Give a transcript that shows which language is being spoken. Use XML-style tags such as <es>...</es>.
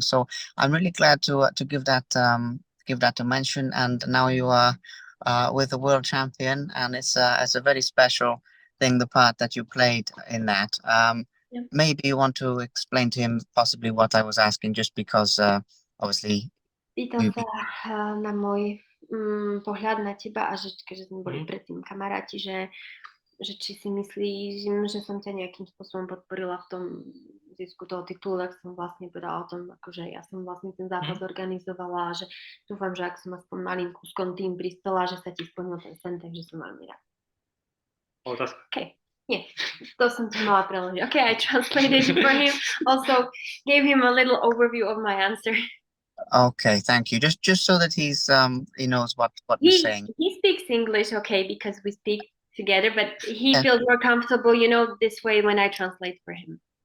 <en>So I'm really glad to give that a mention. And now you are with the world champion, and it's a very special thing, the part that you played in that. Maybe you want to explain to him possibly what I was asking, just because obviously.</en> <sk>Pýtal sa na môj pohľad na teba, a že keďže sme boli predtým kamaráti, že či si myslíš, že som ťa nejakým spôsobom podporila v tom zisku toho titulu, tak som vlastne povedala o tom, akože ja som vlastne ten zápas organizovala, a že dúfam, že ak som aspoň malým kúskom tým prispela, že sa ti splnil ten sen, takže som veľmi rád. Otázka.</sk> <en>Okay. Yeah,</en> <sk>to som ti mala preložiť.</sk> <en>Okay, I translated for him. Also gave him a little overview of my answer. Okay, thank you. Just so that he knows what we're saying. He speaks English, okay, because we speak together, but he feels more comfortable, this way when I translate for him.</en>